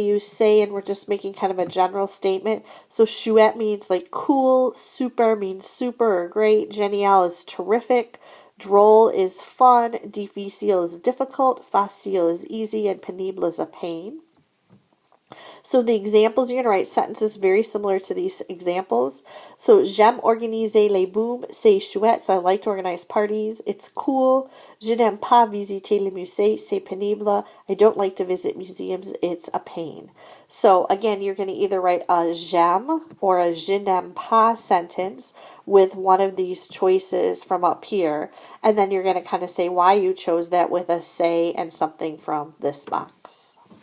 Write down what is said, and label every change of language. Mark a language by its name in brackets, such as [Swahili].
[English] We use say, and we're just making kind of a general statement. So chouette means like cool, super means super or great, génial is terrific, drôle is fun, difficile is difficult, facile is easy, and pénible is a pain. So the examples, you're going to write sentences very similar to these examples. [French] So, j'aime organiser les booms, c'est chouette. [English] So I like to organize parties. It's cool. [French] Je n'aime pas visiter les musées, c'est pénible. [English] I don't like to visit museums. It's a pain. So again, you're going to either write a j'aime or a je n'aime pas sentence with one of these choices from up here. And then you're going to kind of say why you chose that with a say and something from this box.